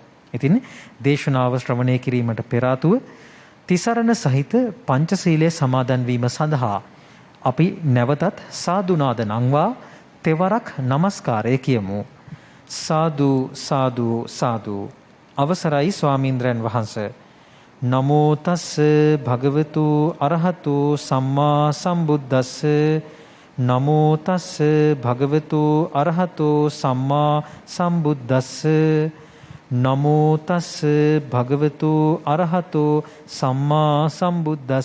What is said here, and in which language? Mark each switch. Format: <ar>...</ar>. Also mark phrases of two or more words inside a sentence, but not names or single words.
<si>ඉතින් දේශනාව ශ්‍රවණය කිරීමට පෙර ආතුව තිසරණ සහිත පංචශීලයේ සමාදන් වීම සඳහා අපි නැවතත් සාදුනාද නංවා තෙවරක් নমස්කාරය කියමු. සාදු සාදු සාදු. අවසරයි ස්වාමීන්ද්‍රයන් වහන්සේ.</si> <pi>නමෝ තස්ස භගවතු අරහතු සම්මා සම්බුද්දස්ස. නමෝ තස්ස භගවතු අරහතු සම්මා සම්බුද්දස්ස. නමෝ තස්ස භගවතු අරහතෝ සම්මා සම්බුද්දස්ස.</pi>